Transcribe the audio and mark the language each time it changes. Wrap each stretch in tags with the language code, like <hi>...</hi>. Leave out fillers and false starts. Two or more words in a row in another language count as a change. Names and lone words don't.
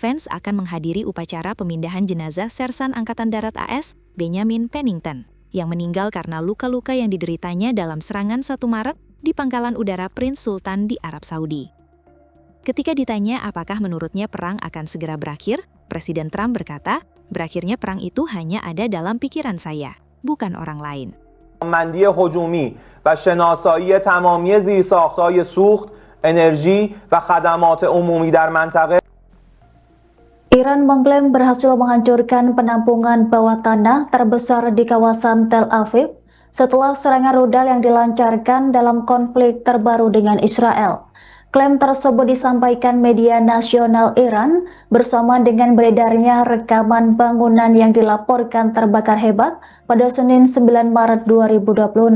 <id>Vance akan menghadiri upacara pemindahan jenazah Sersan Angkatan Darat AS, Benjamin Pennington, yang meninggal karena luka-luka yang dideritanya dalam serangan 1 Maret di Pangkalan Udara Prince Sultan di Arab Saudi. Ketika ditanya apakah menurutnya perang akan segera berakhir, Presiden Trump berkata, berakhirnya perang itu hanya ada dalam pikiran saya, bukan orang lain.</id> <fa>مندی هجومی و شناسایی تمامی زیرساخت‌های سوخت، انرژی و خدمات عمومی در منطقه.</fa> <id>Iran mengklaim berhasil menghancurkan penampungan bawah tanah terbesar di kawasan Tel Aviv setelah serangan rudal yang dilancarkan dalam konflik terbaru dengan Israel. Klaim tersebut disampaikan media nasional Iran bersama dengan beredarnya rekaman bangunan yang dilaporkan terbakar hebat pada Senin 9 Maret 2026.</id>